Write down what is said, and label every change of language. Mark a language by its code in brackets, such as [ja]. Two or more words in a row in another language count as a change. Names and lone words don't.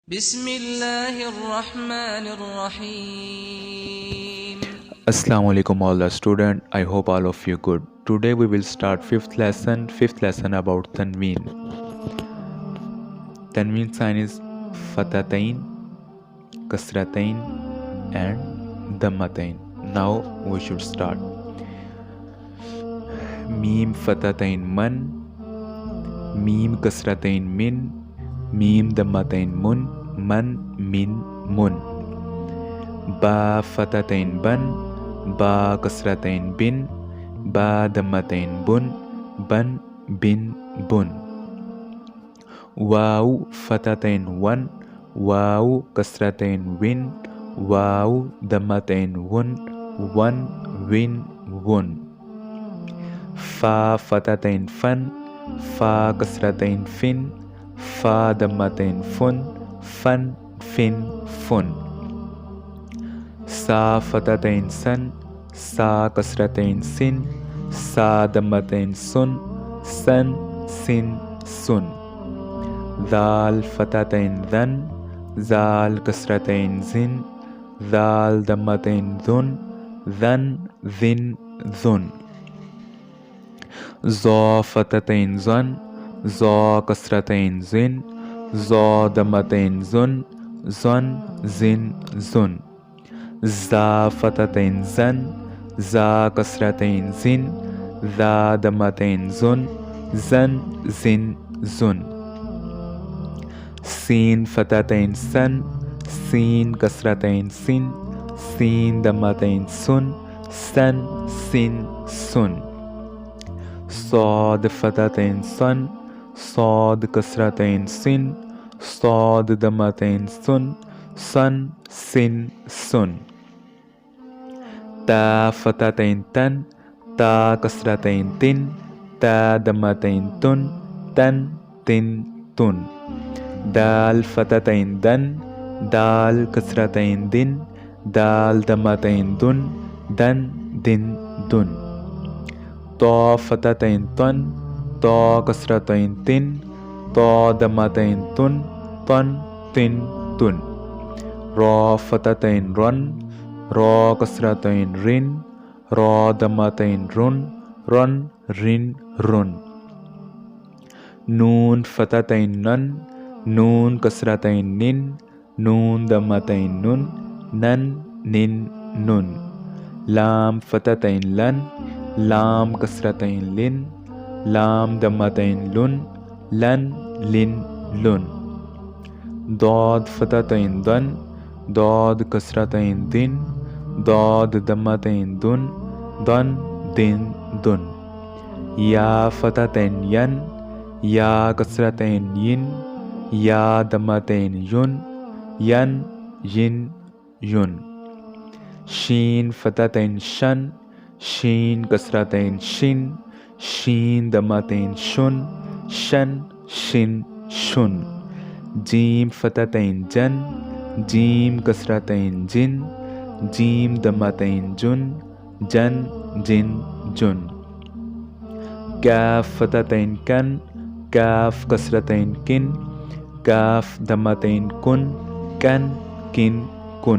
[ar] بسم الله الرحمن الرحيم. السلام عليكم [en] all the student. I hope all of you good. Today we will start fifth lesson about tanween. Tanween sign is fatatain, kasratain and dammatain. Now we should start. [ar] ميم فتحتين مً، ميم كسرتين مٍ، ميم ضمتين مٌ، مً مٍ مٌ. باء فتحتين بً، باء كسرتين بٍ، باء ضمتين بٌ، بً بٍ بٌ. واو فتحتين وً, واو كسرتين وٍ، واو ضمتين وٌ، وً وٍ وٌ. فاء فتحتين فً، فاء كسرتين فٍ، فاء ضمتين فٌ، فً فٍ فٌ. ثاء فتحتين ثً، ثاء كسرتين ثٍ، ثاء ضمتين ثٌ، ثً ثٍ ثٌ. دال فتحتين ذً، ذال كسرتين ذٍ، ذال ضمتين ذٌ، ذً ذٍ ذٌ. زاي فتحتين زً، زاي كسرتين زٍ، زاي ضمتين زٌ، زً زٍ زٌ. ظاء فتحتين ظً، ظاء كسرتين ظٍ، ظاء ضمتين ظٌ، ظً ظٍ ظٌ. سين فتحتين سً، سين كسرتين سٍ، سين ضمتين سٌ، سً سٍ سٌ. صاد فتحتين صً، صاد كسرتين صٍ، صاد ضمتين صٌ، صً صٍ صٌ. تاء فتحتين تً، تاء كسرتين تٍ، تاء ضمتين تٌ، تً تٍ تٌ. دال فتحتين دً، دال كسرتين دٍ، دال ضمتين دٌ، دً دٍ دٌ. طاء فتحتين طً، طاء كسرتين طٍ، طاء ضمتين طٌ، طً طٍ طٌ. راء فتحتين رً، راء كسرتين رٍ، راء ضمتين رٌ، رً رٍ رٌ. نون فتحتين نً، نون كسرتين نٍ، نون ضمتين نٌ، نً نٍ نٌ. لام فتحتين لً، لام كسرتين لٍ، لام ضمتين لٌ، لً لٍ لٌ. ضاد فتحتين ضً، ضاد كسرتين ضٍ، ضاد ضمتين ضٌ، ضً ضٍ ضٌ. ياء فتحتين يً، ياء كسرتين يٍ، ياء ضمتين يٌ، يً يٍ يٌ. شين فتحتين شً، شين كسرتين شٍ، شين ضمتين شٌ، شً شٍ شٌ. جيم فتحتين جً، جيم كسرتين جٍ، جيم ضمتين جٌ، جً جٍ جٌ. كاف فتحتين كً، كاف كسرتين كٍ، كاف ضمتين كٌ، كً كٍ كٌ.